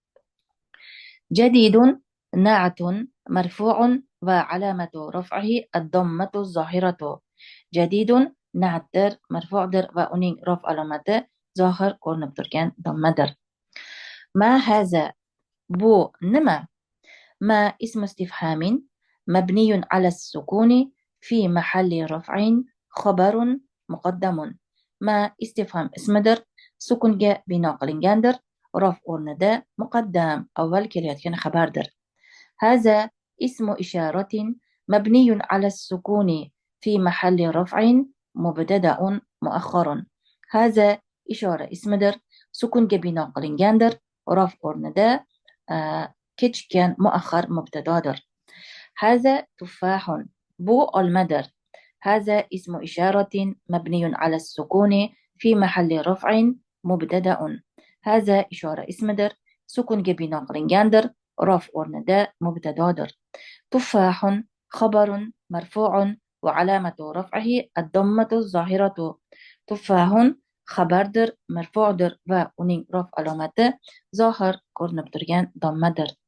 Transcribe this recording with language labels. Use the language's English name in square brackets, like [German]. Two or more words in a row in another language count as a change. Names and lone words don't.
[Arabic] جديد نعت مرفوع وعلامة رفعه الضمة الظاهرة. [Uzbek] Jadidun na'tdir, marfu'dir va uning raf alomati zohir ko'rinib turgan dommadir. [Arabic] ما هذا, [Uzbek] bu nima? [Arabic] ما اسم استفهام مبني على السكون في محل رفع خبر مقدم. [Uzbek] Ma istifham ismidir, sukunga bino qilingandir, raf o'rnida muqaddam avval kelayotgan xabardir. [Arabic] هذا اسم إشارة مبني على السكون في محل رفع مبتدأ مؤخر. [Uzbek] Haza ishora ismidir, sukunga bino qilingandir, raf o'rnida kechikkan muakhar mubtadodir. [Arabic] هذا تفاح, [Uzbek] bu olmadir. [Arabic] هذا اسم إشارة مبني على السكون في محل رفع مبتدأ. [Uzbek] Haza ishora ismidir, sukunga bino qilingandir, raf o'rnida mubtadodir. [Arabic] تفاح خبر مرفوع وعلامة رفعه الضمة الظاهرة. [Uzbek] Tuffahun xabardir, marfu'dir va uning raf alomati zohir ko'rinib turgan dommadir.